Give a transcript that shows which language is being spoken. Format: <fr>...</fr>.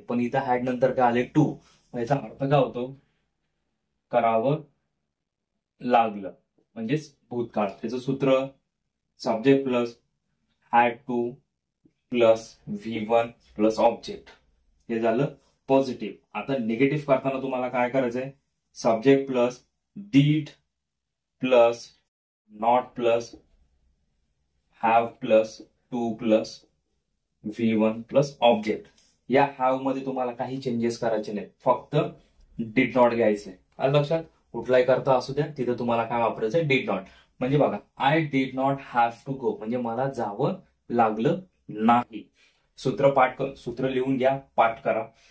<mr>पण इथं हॅड नंतर काय आले? टू. याचा अर्थ काय होतो? करावं लागलं म्हणजेच भूतकाळ. त्याचं सूत्र subject plus had two plus V1 plus object. हे झालं पॉझिटिव्ह. आता निगेटिव्ह करताना तुम्हाला काय करायचंय?</mr> <en>Subject plus did plus not plus have plus to plus V1 plus object.</en> <mr>या हॅव मध्ये तुम्हाला काही चेंजेस करायचे नाही, फक्त डीड नॉट घ्यायचंय. आलं लक्षात? कुठलाही करता असू द्या, तिथं तुम्हाला काय वापरायचंय? Did not. म्हणजे बघा,</mr> <en>I did not have to go</en> <mr>म्हणजे मला जावं लागलं नाही. सूत्र लिहून घ्या, पाठ करा.</mr>